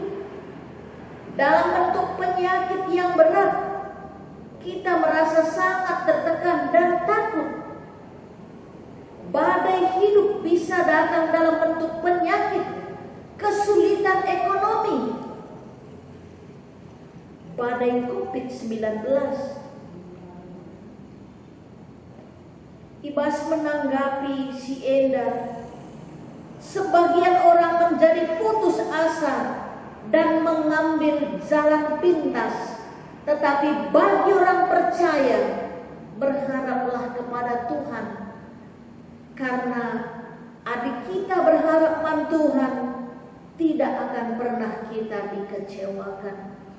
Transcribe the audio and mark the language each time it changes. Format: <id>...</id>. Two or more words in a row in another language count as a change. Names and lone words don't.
<id>Dalam bentuk penyakit yang berat, kita merasa sangat tertekan dan takut. Badai hidup bisa datang dalam bentuk penyakit, kesulitan ekonomi. Badai COVID-19.</id> <btx>Ibas</btx> <id>menanggapi</id> <btx>si Enda,</btx> <id>sebagian orang menjadi putus asa dan mengambil jalan pintas. Tetapi bagi orang percaya, berharaplah kepada Tuhan. Karena adik kita berharap pada Tuhan, tidak akan pernah kita dikecewakan.</id>